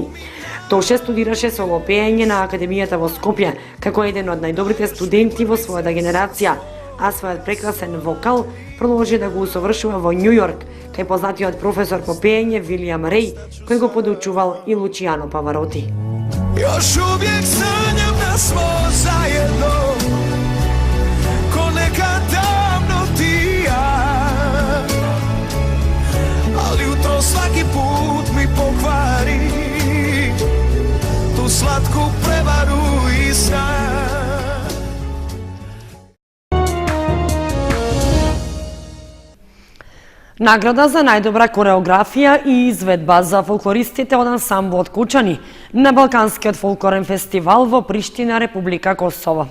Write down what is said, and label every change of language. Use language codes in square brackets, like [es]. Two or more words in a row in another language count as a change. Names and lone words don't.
[mk] Тоше студираше соло пеење на Академијата во Скопје, како еден од најдобрите студенти во својата генерација, а својот прекрасен вокал продолжи да го усовршува во Њу Јорк, кај познатиот професор по пеење Вилијам Реј, кој го подучувал и Лучијано Павароти. [hr] Još uvijek sanjam da smo zajedno, ko nekad davno ti i ja, ali jutro svaki put mi pokvari tu slatku prevaru i san. [mk] Награда за најдобра кореографија и изведба за фолклористите од ансамблот Кочани на Балканскиот фолклорен фестивал во Приштина, Република Косово.